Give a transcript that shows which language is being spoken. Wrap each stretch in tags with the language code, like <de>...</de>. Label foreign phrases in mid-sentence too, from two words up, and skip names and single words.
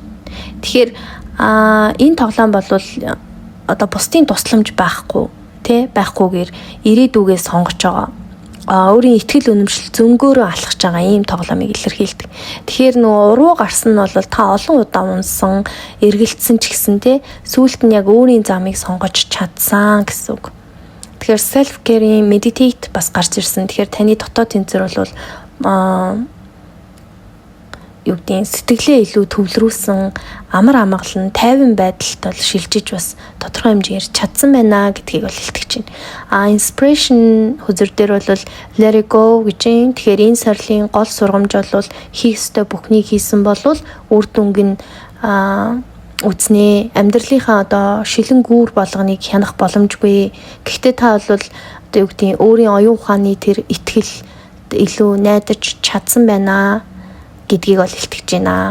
<mn>Тэгэхээр энэ тоглоом бол одоо бусдын тусламж байхгүйгээр ирээдүгээ сонгож байгаа. Өөрийн итгэл үнэмшил зөнгөөрөө алхаж байгаа ийм тоглоомыг илэрхийлдэг. Тэгэхээр уруу гарсан нь бол та олон удаа унсан, эргэлцсэн ч гэсэн сүүлд нь яг өөрийн замыг сонгож чадсан гэсэн үг. Тэгэхээр</mn> <en>self care, meditate</en> <mn>бас гарч ирсэн. Тэгэхээр таны дотоод тэнцвэр бол сэтгэлээ илүү төвлөрүүлсэн, амар амгалан, тайван байдалд бол шилжиж бас тодорхой хэмжээгээр чадсан байна гэдгийг бол илтгэж байна. Inspiration хүзэр дээр бол</mn> <en>let it go</en> <mn>гэж юм. Тэгэхээр энэ сорилын гол сургамж бол хийх ёстой бүхнийг хийсэн бол үр дүнг нь үзнэ. Амьдралынхаа одоо шилэн гүүр болгоныг хянах боломжгүй. Гэхдээ та бол өөрийн оюун ухааны тэр итгэл илүү найдаж чадсан байна гэдгийг бол илтгэж байна.</mn>